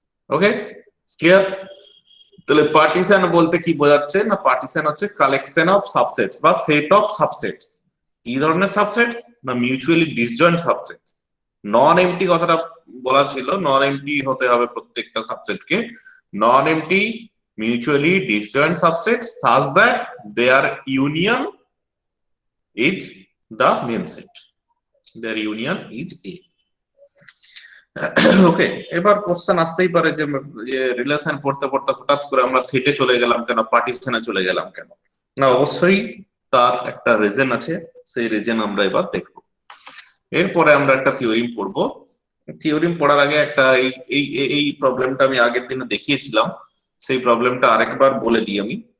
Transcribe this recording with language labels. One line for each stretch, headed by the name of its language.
Bangla: ওকে, clear? তাহলে partition বলতে কি বোঝাচ্ছে না, পার্টিশন হচ্ছে কালেকশন অফ সাবসেটস বা সেট অফ সাবসেটস। কি ধরনের সাবসেটস না, মিউচুয়ালি ডিসজয়েন্ট সাবসেটস। নন এমটি কথাটা বলা ছিল, নন এমটি হতে হবে প্রত্যেকটা সাবসেটকে।
English: Non empty mutually disjoint subsets such that their union is the main set, their union is A।
Bangla: ওকে, এবার কোশ্চেন আসতেই পারে যে রিলেশন পড়তে পড়তে হঠাৎ করে আমরা সেটে চলে গেলাম কেন, পার্টিশনে চলে গেলাম কেন? না, অবশ্যই তার একটা রিজন আছে, সেই রিজন আমরা এবার দেখব। এরপরে আমরা একটা থিওরিম পড়বো। থিওরিম পড়ার আগে একটা এই প্রবলেমটা আমি আগের দিনে দেখিয়েছিলাম, সেই প্রবলেমটা আরেকবার বলে দিই আমি।